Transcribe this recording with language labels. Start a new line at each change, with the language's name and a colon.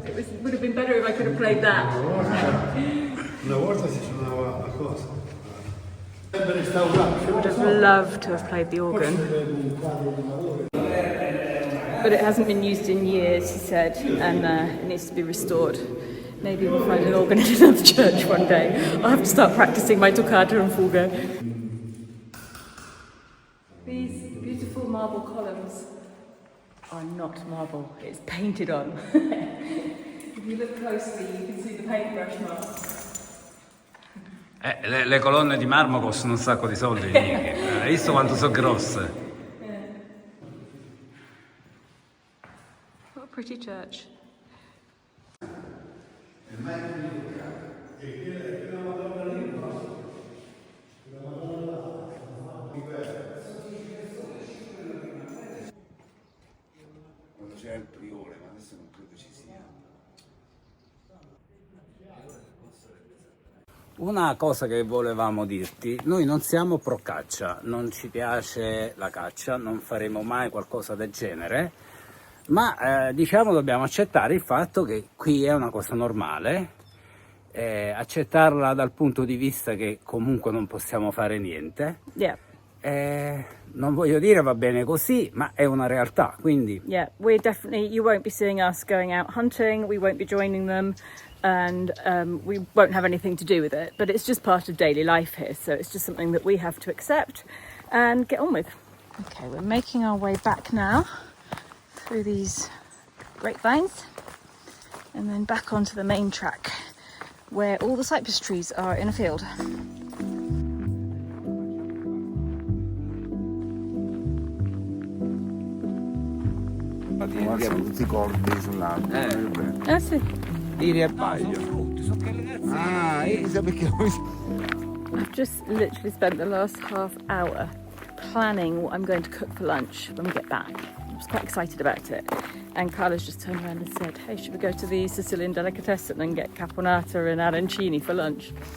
English: It would have been better if I could have played that.
Italian: Una volta si suonava a cosa? Sempre restaurato.
English: Would have loved to have played the organ. But it hasn't been used in years, he said, and it needs to be restored. Maybe we'll find an organ in another church one day. I'll have to start practicing my toccata and fuga. These beautiful marble columns are not marble, it's painted on. If you look closely, you can see the paintbrush marks.
Italian: Le colonne di marmo costano un sacco di soldi. Hai visto quanto sono grosse?
English: What a pretty church.
Italian: Quando c'era il priore, ma adesso non credo ci sia. Una cosa che volevamo dirti, noi non siamo pro caccia, non ci piace la caccia, non faremo mai qualcosa del genere, ma diciamo dobbiamo accettare il fatto che qui è una cosa normale, accettarla dal punto di vista che comunque non possiamo fare niente.
English: Yeah.
Italian: Non voglio dire va bene così, ma è una realtà, quindi...
English: Yeah, we're definitely, you won't be seeing us going out hunting, we won't be joining them, and we won't have anything to do with it, but it's just part of daily life here, so it's just something that we have to accept and get on with. Okay, we're making our way back now through these grapevines and then back onto the main track where all the cypress trees are in a field.
Italian: Abbiamo tutti i corpi sull'albero. Ah, sì. Tiri e paio. Ah, io so perché
English: I've just literally spent the last half hour planning what I'm going to cook for lunch when we get back. I was quite excited about it. And Carla's just turned around and said, hey, should we go to the Sicilian delicatessen and get caponata and arancini for lunch?